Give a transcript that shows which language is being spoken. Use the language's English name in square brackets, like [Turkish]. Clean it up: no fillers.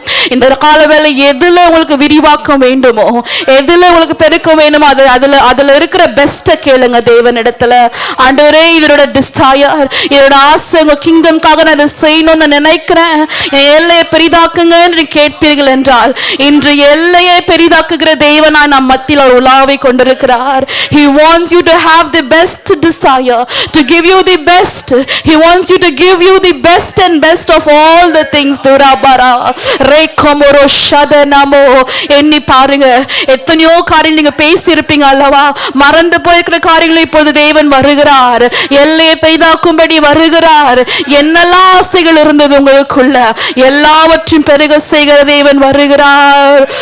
[Tamil] இந்த காலவேளை எதுல உங்களுக்கு விரிவாக்கம் வேண்டுமோ, எதுல உங்களுக்கு பெருக்க வேண்டுமோ, அதுல இருக்கிற பெஸ்ட கேளுங்க தேவனிடத்துல. ஆண்டவரே, இதோட டிசையர், இதோட ஆசை உங்க கிங்டம்காக நான் இதை செய்யணும்னு நினைக்கிறேன், என் எல்லையை பெரிதாக்குங்க என்று கேட்பீர்கள் என்றால், இன்று எல்லையை பெரிதாக்குகிற தேவனா நம் மத்தியில் உலாவை கொண்டிருக்கிறார். [English] He wants you to have the best desire, to give you the best. He wants you to give you the best and best of all the things. Durabara rekomoro shadanamo. [Tamil] எண்ணி பாருங்க, எத்தனையோ காரியங்கள் நீங்க பேசி இருப்பீங்க அல்லவா, மறந்து போயிருக்கிற காரியங்களை இப்போது தேவன் வருகிறார், எல்லையை பெரிதாக்கும்படி வருகிறார். என்னெல்லாம் ஆசைகள் இருந்தது உங்களுக்குள்ள, எல்லாவற்றையும் பெருக செய்கிற தேவன் வருகிறார்.